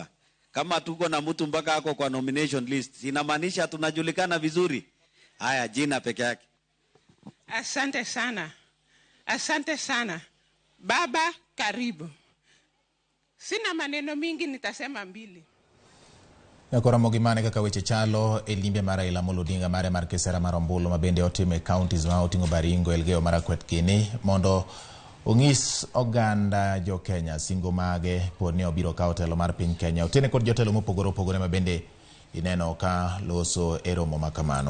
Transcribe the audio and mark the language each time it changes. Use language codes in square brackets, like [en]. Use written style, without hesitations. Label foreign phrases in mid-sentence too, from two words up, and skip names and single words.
[sw] Kama tuko na mtu mpaka ako kwa [en] nomination list, [sw] inamaanisha tunajulikana vizuri. Haya, jina peke yake. Asante sana. Asante sana. Baba, karibu. Sina maneno mingi, nitasema mbili. [luo] Ramogi mane kaka weche chalo e limbe mar Raila Amolo Odinga mare mar kisera mar ombulu mabende otime counties ma oting'o Baringo, Elgeyo Marakwet Gini mondo ong'is oganda jo Kenya singo mage pod ne obiro kawo telo mar piny Kenya. Otene kod jotelo mopogore opogore mabende ineno ka loso e romo makamano.